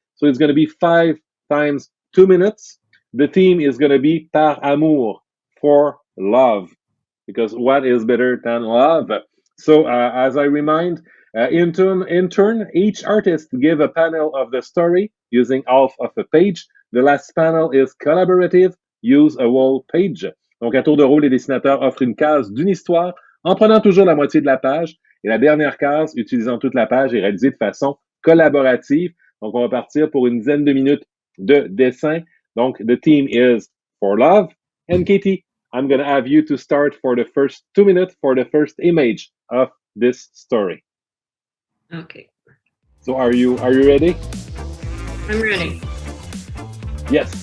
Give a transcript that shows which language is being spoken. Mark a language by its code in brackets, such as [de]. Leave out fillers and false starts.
[en] So it's going to be 5 times 2 minutes. The theme is going to be [fr] par amour, [en] for love, because what is better than love? So as I remind, in turn, each artist give a panel of the story using half of a page. The last panel is collaborative, use a whole page. [fr] Donc, à tour de rôle, les dessinateurs offrent une case d'une histoire en prenant toujours la moitié de la page, et la dernière case, utilisant toute la page, est réalisée de façon collaborative. Donc, on va partir pour une dizaine de minutes de dessin. [en] Donc, the theme is for love. And Katie, I'm going to have you to start for the first 2 minutes for the first image of this story. Okay. So are you ready? I'm ready. Yes.